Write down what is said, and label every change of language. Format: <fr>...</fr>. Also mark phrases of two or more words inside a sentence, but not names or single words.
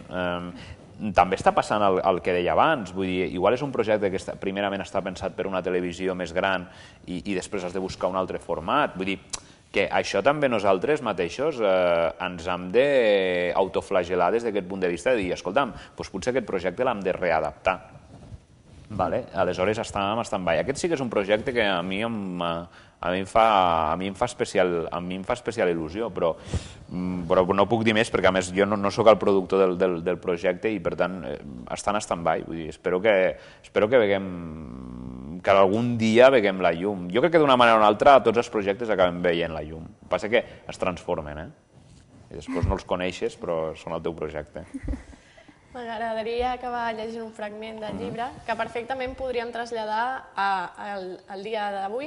<ca>També està passant el que deia abans, vull dir, igual és un projecte que primerament està pensat per una televisió més gran i després has de buscar un altre format, vull dir que això també nosaltres mateixos ens hem d'autoflagelar des d'aquest punt de vista de dir, escolta'm, potser aquest projecte l'hem de readaptar. Aleshores estàvem en stand-by. Aquest sí que és un projecte que a mi em fa especial il·lusió, però no puc dir més perquè a més jo no sóc el productor del projecte i per tant està en stand-by. Espero que que algun dia veiem la llum. Jo crec que d'una manera o una altra tots els projectes acaben veient la llum. El que passa que es transformen, i després no els coneixes però són el teu projecte. M'agradaria acabar llegint un fragment del llibre que perfectament podríem traslladar al dia d'avui.</ca>